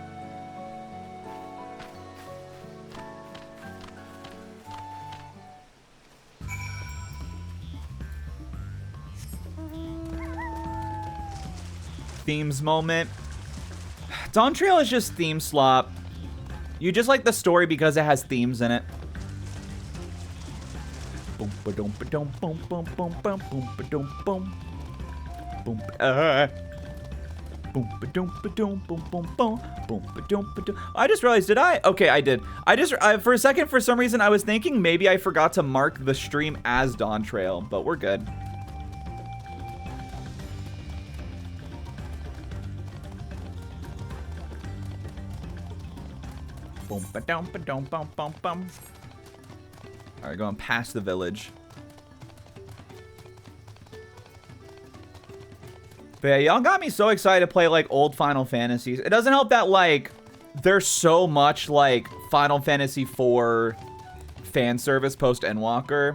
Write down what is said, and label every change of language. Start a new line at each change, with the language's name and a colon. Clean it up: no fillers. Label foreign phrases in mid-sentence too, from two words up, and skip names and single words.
English: Themes moment. Dawntrail is just theme slop. You just like the story because it has themes in it. Boom ba-dum ba-dum boom boom boom boom boom ba-dum boom. Boom boom ba-dum ba-dum boom boom boom boom ba-dum ba-dum. I just realized, did I? Okay, I did. For a second, for some reason, I was thinking maybe I forgot to mark the stream as Dawntrail, but we're good. Boom ba-dum ba-dum bum bum bum. All right, going past the village. But yeah, y'all got me so excited to play like old Final Fantasies. It doesn't help that like there's so much like Final Fantasy IV fan service post Endwalker.